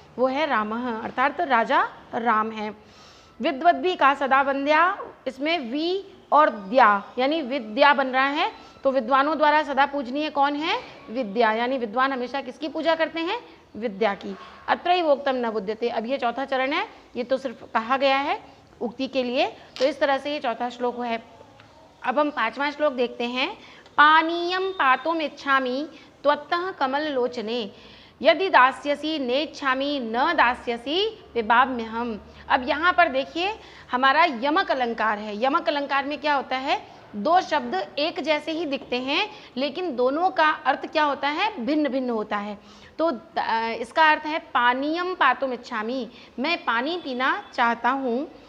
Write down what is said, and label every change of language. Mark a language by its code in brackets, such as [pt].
[hi] वो है रामः, अर्थात राजा राम है। विद्वद्भिः का सदा वन्द्या, इसमें वी और द्या यानी विद्या बन रहा है, तो विद्वानों द्वारा सदा पूजनीय कौन है? विद्या, यानी विद्वान हमेशा किसकी पूजा करते हैं? विद्या की। [sa] अत्रैवोक्तम न बुध्यते, [hi] अब ये चौथा चरण है, ये तो सिर्फ कहा गया है उक्ति के लिए, तो इस तरह से ये चौथा श्लोक है। अब हम 5वां श्लोक देखते हैं। [sa] पानीयम पातुम इच्छामि त्वत्तः कमल लोचने यदि दास्यसि नेच्छामि न दास्यसि पिबाम्यहम्। [hi] अब यहाँ पर देखिए हमारा यमक अलंकार है। यमक अलंकार में क्या होता है? 2 शब्द एक जैसे ही दिखते हैं लेकिन दोनों का अर्थ क्या होता है? भिन्न भिन्न होता है। तो इसका अर्थ है पानीयम पातुम इच्छामि, मैं पानी पीना चाहता हूँ।